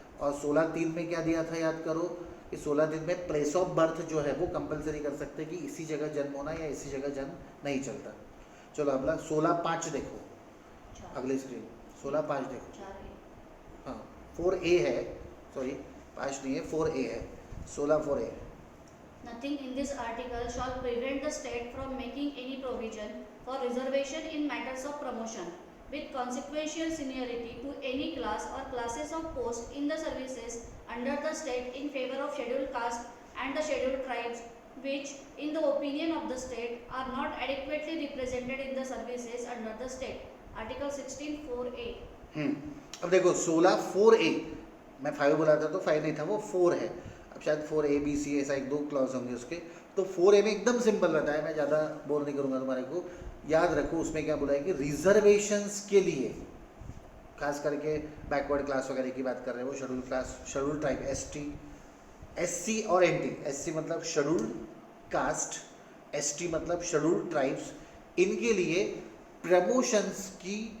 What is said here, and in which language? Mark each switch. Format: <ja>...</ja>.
<hi>और 16(3) में क्या दिया था, याद करो कि 16(3) में प्लेस ऑफ बर्थ जो है वो कंपलसरी कर सकते हैं कि इसी जगह जन्म होना या इसी जगह जन्म नहीं चलता। चलो अगला 16(5) देखो, अगली स्क्रीन 16(5) देखो, हाँ 4A है, सॉरी 5 नहीं है, 4A है, 16(4)A।</hi> <en>Nothing in this article shall prevent the state from making any provision for reservation in matters of promotion with consequential seniority to any class or classes of post in the services under the state in favor of scheduled caste and the scheduled tribes which in the opinion of the state are not adequately represented in the services under the state. Article 16 4A।</en> <hi>अब देखो 16(4)A, मैं 5 बोला था तो 5 नहीं था, वो 4 है, अब शायद 4A B C ऐसा 1-2 क्लॉज होंगे उसके। तो 4A में एकदम सिंपल बताया, मैं ज़्यादा बोर नहीं करूँगा तुम्हारे को, याद रखो उसमें क्या बोला है कि रिजर्वेशंस के लिए, खास करके बैकवर्ड क्लास वगैरह की बात कर रहे हैं, वो schedule class, schedule tribe, ST SC और NT, SC मतलब शेड्यूल कास्ट, ST मतलब शेड्यूल ट्राइब्स, इनके लिए प्रमोशंस की</hi>